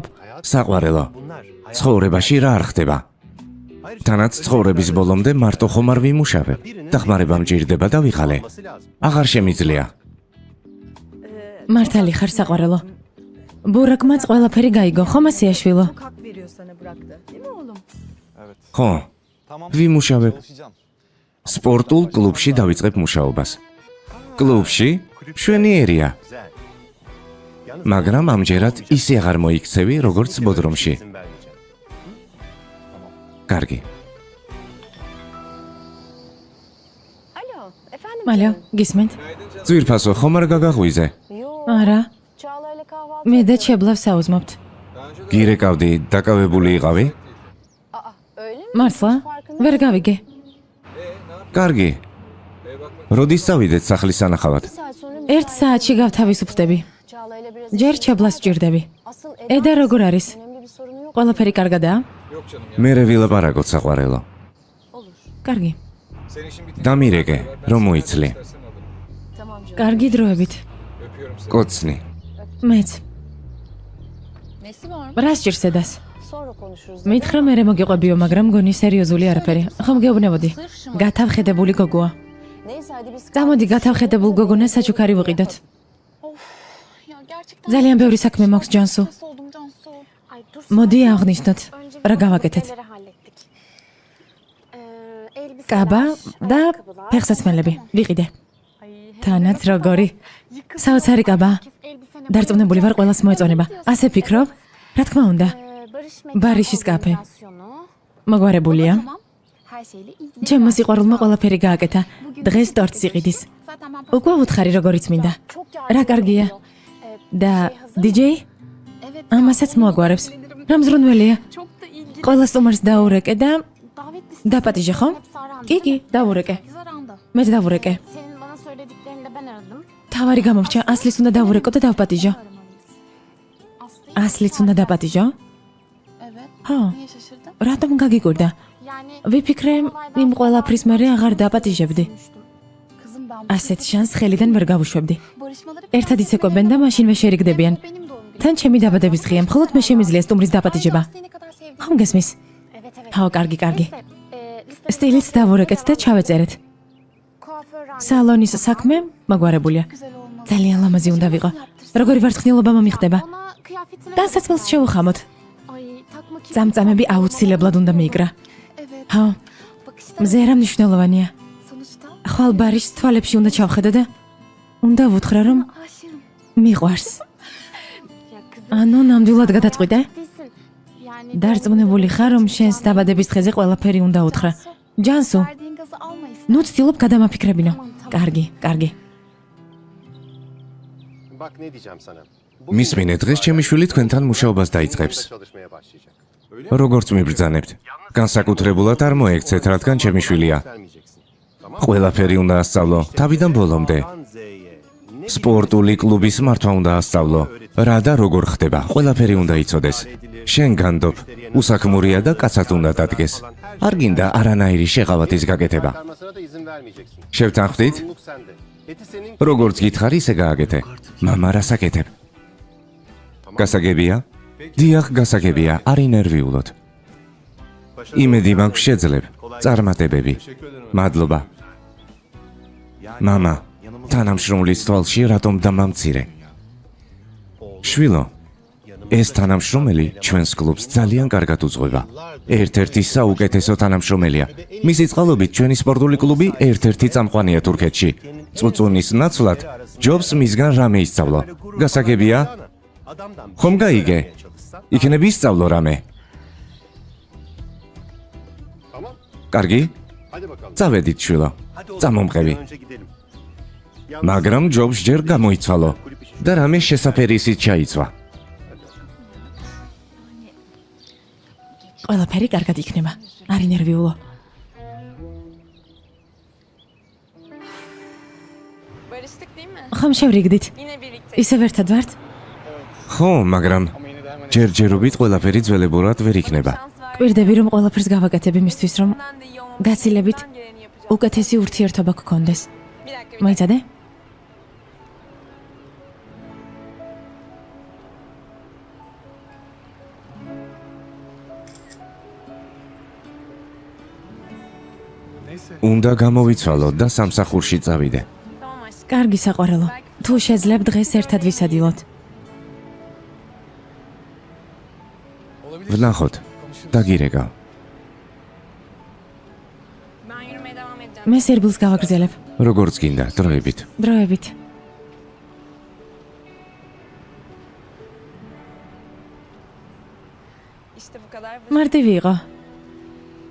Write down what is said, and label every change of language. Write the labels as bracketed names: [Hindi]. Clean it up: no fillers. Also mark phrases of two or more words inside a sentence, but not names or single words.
[Georgian] საყვარელო, ცხოვრებაში რა არ ხდება? თანაც ცხოვრების ბოლომდე მარტო ხომ არ ვიმუშავებ. დახმარება მჭირდება და ვიღალე. აღარ შემიძლია. მართალი ხარ საყვარელო. ბურაკმაც ყველაფერი გაიგო, ხომ ასეა შვილო? [Turkish] Çok hak veriyor sana bıraktı. Değil mi oğlum? [Georgian] ხო, ვიმუშავებ. სპორტულ კლუბში დავიწყებ მუშაობას. კლუბში? მშვენიერია. მაგრამ ამჯერად ისე აღარ მოიქცევი, როგორც ბოდრომში. კარგი. მალე, გისმენთ? ძვირფასო, ხომ არ გაგაღვიზე? [Turkish] Yo. [Georgian] არა, [Turkish] Çağla'yla kahvaltı [Georgian] მე და [Turkish] yapıyoruz. [Georgian] ჩებლავს საუზმობთ. გირეკავდი, დაკავებული იყავი? [Turkish] Aa, öyle mi? [Georgian] მართლა? [Turkish] Farkında [Georgian] ვერ [Turkish] değilim. [Georgian] გავიგე. კარგი. როდის წავიდეთ სახლის სანახავად? [Turkish] Bir saat sonra [Georgian] 1 საათში გავთავისუფლდები. [Turkish] Çağla'yla biraz [Georgian] ჯერ ჩებლას ვჭირდები. [Turkish] Asıl [Georgian] Eda როგორ არის? [Turkish] önemli bir sorunu yok. [Georgian] ყველაფერი კარგადაა? მე ვილაპარაკოთ საყვარელო. კარგი. დამირეკე, რომ მოიცლი. [Turkish] Tamam canım. [Georgian] კარგი დროებით. კოცნი. მეც. [Turkish] Nesi var mı? [Georgian] რა სჭირს ედას? [Turkish] Sonra konuşuruz. [Georgian] მითხრა მე მოგიყვებიო, მაგრამ გონი სერიოზული არაფერი. ხომ გეუბნებოდი? გათავხედებული გოგოა. [Turkish] Neyse hadi biz [Georgian] წამოდი გათავხედებულ გოგონას საჩუქარი ვიყიდოთ. [Turkish] Ya gerçekten [Georgian] ძალიან ბევრი საქმე მაქვს ჯანსუ. [Turkish] stres oldum Cansu. Ay dur. [Georgian] მოდი აღნიშნოთ. [Turkish] Önce [Georgian] რა [Turkish] bir [Georgian] გავაკეთეთ? [Turkish] elbiseleri hallettik. Elbiseler, [Georgian] კაბა და [Turkish] ayakkabılar. [Georgian] ფეხსაცმელები ვიყიდე. [Turkish] Ay, [Georgian] თანაც როგორი? [Turkish] yıkık [Georgian] საოცარი კაბა. [Turkish] herkes elbisene [Georgian] დარწმუნებული ვარ, ყველას მოეწონება. ასე ფიქრობ? რა თქმა უნდა, Barış Barış's კაფე. [Turkish] organizasyonu. [Georgian] მოგვარებულია. [Turkish] Tamam. Her şeyle ilgili. [Georgian] ჩემო სიყვარულმა ყველაფერი გააკეთა. დღეს ტორტს იყიდის. [Turkish] Zaten ben [Georgian] უკვე უთხარი როგორიც მინდა. [Turkish] çok [Georgian] რა [Turkish] yardımcı [Georgian] კარგია. [Turkish] oluyor. [Georgian] და DJ [Turkish] Evet. [Georgian] ამასაც მოაგვარებს. რა მზრუნველია. [Turkish] Çok da ilgili. [Georgian] ყველა სტუმარს დაურეკე და [Turkish] Davet listesi. [Georgian] დაპატიჟე ხომ? [Turkish] Hepsi arandı, [Georgian] კი, [Turkish] değil [Georgian] კი, [Turkish] mi? [Georgian] დაურეკე. [Turkish] Biz arandı. [Georgian] მეც დავურეკე. [Turkish] Senin bana söylediklerini de ben aradım. [Georgian] თავარი გამორჩა, ასლის უნდა დავურეკო და დავპატიჟო. [Turkish] Aramalıyız. Aslı. [Georgian] ასლიც უნდა დაპატიჟო? [Turkish] Evet. [Georgian] ხო, [Turkish] Niye şaşırdın? [Georgian] რატომ გაგიგურდა? [Turkish] Yani [Georgian] ვიფიქრე, იმ ყველაფრის მერე აღარ დაპატიჟებდი. [Turkish] düşünmüştüm. Kızım ben [Georgian] ასეთ შანს ხელიდან ვერ გავუშვებდი. [Turkish] barışmaları [Georgian] ერთად იცეკვებენ და მაშინვე შერიგდებიან. [Turkish] benim doğum günüm. [Georgian] თან ჩემი დაბადების დღეა, მხოლოდ მე შემიძლია სტუმრის დაპატიჟება. [Turkish] Aslı'yı ne kadar sevdiğimi. [Georgian] ხომ გესმის? [Turkish] Evet evet. [Georgian] ხო, კარგი, კარგი. [Turkish] Neyse, listede [Georgian] სტილიც დავურეკეთ და ჩავეწერეთ. [Turkish] kuaför randevu [Georgian] სალონის საქმე მაგვარებულია. [Turkish] güzel olmalı. [Georgian] ძალიან ლამაზი უნდა ვიყო. როგორი ვარცხნილობა მომიხდება? [Turkish] Ona kıyafetine [Georgian] განსაცმელს შევუხამოთ. [Turkish] Ay takma ki. [Georgian] წამწამები აუცილებლად უნდა მიიგრა. [Turkish] Evet. [Georgian] ხო, [Turkish] Bakışta [Georgian] მზე რა მნიშვნელოვანია. [Turkish] sonuçta [Georgian] ხვალ ბარიშს თვალებში უნდა ჩავხედო და უნდა ვუთხრა რომ [Turkish] aşığım. [Georgian] მიყვარს. [Turkish] Ya kızım [Georgian] ანუ ნამდვილად გადაწყვიტე? [Turkish] değilsin. Yani [Georgian] დარწმუნებული ხარ რომ შენს დაბადების დღეზე ყველაფერი უნდა უთხრა. ჯანსუ, [Turkish] verdiğin gazı alma istersen. [Georgian] ნუ ცდილობ გადამაფიქრებინო. კარგი, კარგი. [Turkish] Bak ne diyeceğim sana. [Georgian] მისმინე, დღეს ჩემი შვილი თქვენთან მუშაობას დაიწყებს. [Turkish] Çalışmaya başlayacak. [Georgian] როგორც მიბრძანებთ? განსაკუთრებულად არ მოექცეთ, რადგან ჩემი შვილია. [Turkish] Vermeyeceksin. Tamam. [Georgian] ყველაფერი უნდა ასწავლო, თავიდან ბოლომდე. [Turkish] A'dan Z'ye. Ne [Georgian] სპორტული კლუბის მართვა უნდა ასწავლო. რა და როგორ ხდება, ყველაფერი უნდა იცოდეს. შენ განდობ, უსაქმურია და კაცად უნდა დადგეს. არ გინდა არანაირი შეღავათის გაკეთება. [Turkish] çıkarmasına da izin vermeyeceksin. [Georgian] შევთანხმდით? [Turkish] Sorumluluk sende. Eti senin. [Georgian] როგორც გითხარ, ისე გააკეთე. მამა რას აკეთებ? გასაგებია? დიახ, გასაგებია, არ ინერვიულოთ. იმედი მაქვს შეძლებ. წარმატებები. მადლობა. მამა, თანამშრომლის თვალში რატომ დამამცირე? შვილო, ეს თანამშრომელი ჩვენს კლუბს ძალიან კარგად უძღვება. ერთ-ერთი საუკეთესო თანამშრომელია. მისი წყალობით ჩვენი სპორტული კლუბი ერთ-ერთი წამყვანია თურქეთში. წუწუნის ნაცვლად ჯობს მისგან რამე ისწავლო. გასაგებია? [Turkish] Adamdan [Georgian] ხომ გაიგე? [Turkish] çalışsan. [Georgian] იქნებ ისწავლო რამე. [Turkish] Tamam. [Georgian] კარგი? [Turkish] Hadi bakalım. [Georgian] წავედით შვილო. [Turkish] Hadi oğlum, [Georgian] წამომყევი. [Turkish] bir an önce gidelim. [Georgian] მაგრამ ჯობს ჯერ გამოიცვალო და რამე შესაფერი ისიც ჩაიცვა. ყველაფერი კარგად იქნება. არ ინერვიულო. [Turkish] Barıştık değil mi? [Georgian] ხომ შევრიგდით? [Turkish] Yine birlikte. [Georgian] ისევ ერთად ვართ? ხო, მაგრამ ჯერჯერობით ყველაფერი ძველებურად ვერ იქნება. კვირდები რომ ყველაფერს გავაკეთებ იმისთვის რომ გაცილებით უკეთესი ურთიერთობა გქონდეს. მოიცადე? უნდა გამოვიცვალო და სამსახურში წავიდე. [Turkish] Tamam aşkım. [Georgian] კარგი საყვარელო. თუ შეძლებ დღეს ერთად ვისადილოთ. ვნახოთ. დაგირეკავ. [Turkish] Ben yürümeye devam edeceğim. [Georgian] მე სერბილს გავაგრძელებ. როგორც გინდა, დროებით. დროებით. [Turkish] İşte bu kadar. [Georgian] მარტივი იყო. [Turkish] Şimdi